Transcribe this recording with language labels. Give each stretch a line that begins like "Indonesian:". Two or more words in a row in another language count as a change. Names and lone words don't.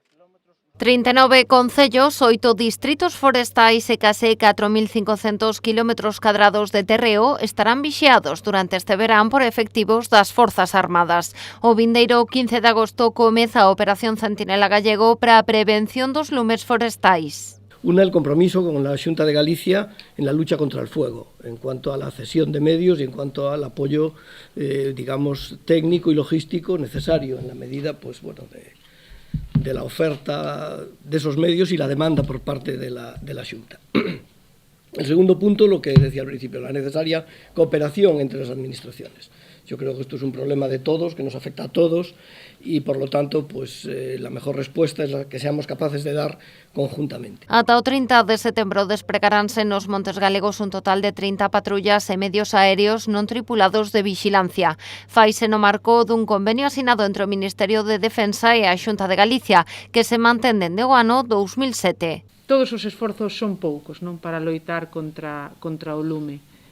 Galician: 39 concellos, 8 distritos forestais e case 4.500 kilómetros cadrados de terreo estarán vixiados durante este verán por efectivos das Forzas Armadas. O vindeiro 15 de agosto comeza a Operación Centinela Gallego para a prevención dos lumes forestais.
Spanish: Una, el compromiso con la Xunta de Galicia en la lucha contra el fuego, en cuanto a la cesión de medios y en cuanto al apoyo, digamos, técnico y logístico necesario en la medida, pues bueno, de la oferta de esos medios y la demanda por parte de la Xunta. El segundo punto, lo que decía al principio, la necesaria cooperación entre las administraciones. Yo creo que esto es un problema de todos, que nos afecta a todos y, por lo tanto, pues la mejor respuesta es la que seamos capaces de dar conjuntamente.
Galician: Ata o 30 de setembro despregaránse nos Montes Galegos un total de 30 patrullas e medios aéreos non tripulados de vixilancia. Faise no marco dun convenio asinado entre o Ministerio de Defensa e a Xunta de Galicia, que se mantén dende o ano 2007. Todos os esforzos son poucos, non, para loitar contra o lume.